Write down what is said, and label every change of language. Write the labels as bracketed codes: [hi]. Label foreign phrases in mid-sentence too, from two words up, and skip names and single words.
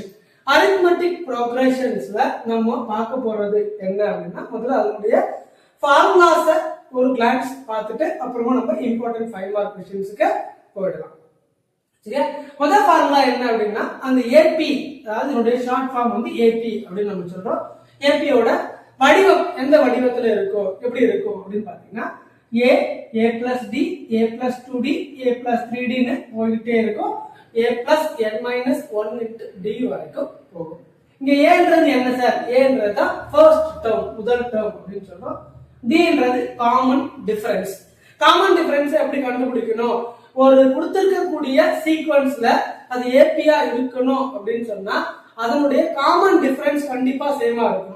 [en] arithmetic progressions [ta] நம்ம பார்க்க போறது என்ன அப்படின்னா, முதல்ல அதனுடைய ஃபார்முலாஸை ஒரு கிளான்ஸ் பார்த்துட்டு அப்புறமா நம்ம [en] important 5 mark questions [ta] போயிடலாம். சரியா? முதல் ஃபார்முலா என்ன அப்படின்னா, அந்த ஏபி, அதாவது இதனுடைய [en] short form [ta] ஏபி அப்படின்னு நம்ம சொல்றோம். ஏபியோட வடிவம் எந்த வடிவத்துல இருக்கும், எப்படி இருக்கும் அப்படின்னு பாத்தீங்கன்னா [en] a plus d, a plus 2d, a plus 3d [ta] ன்னு போயிட்டே இருக்கும். [en] a plus n minus 1 into d [ta] வரைக்கும் போகும். இங்க a ன்றது என்ன சார்? a ன்றது தான் [en] first term, [ta] முதல் டேர்ம் அப்படின்னு சொல்றோம். d ன்றது [en] common difference. common difference [ta] எப்படி கண்டுபிடிக்கணும்? ஒரு கொடுத்திருக்கக்கூடிய சீக்வென்ஸ்ல அது ஏபியா இருக்கணும் அப்படின்னு சொன்னா அதனுடைய [en] common difference [ta] கண்டிப்பா சேமா இருக்கணும்.